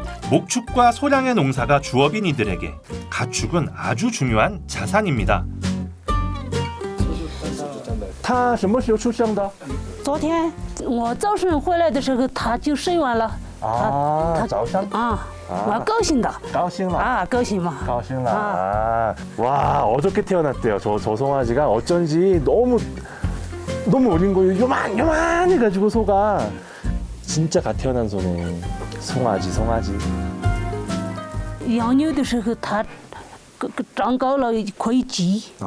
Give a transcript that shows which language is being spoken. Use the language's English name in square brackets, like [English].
[Korean] 목축과 소량의 농사가 주업인 이들에게 가축은 아주 중요한 자산입니다. [Chinese] 它什么时候出生的？昨天我早晨回来的时候，它就生完了。早上我高兴的。高兴了。高兴嘛。高兴了。 [Korean] 와, 어저께 태어났대요. 저 송아지가 어쩐지 너무 어린 거예요. 요만해가지고 소가 진짜 갓 태어난 소네. 송아지. [Chinese] 养牛的时候，它长高了可以挤。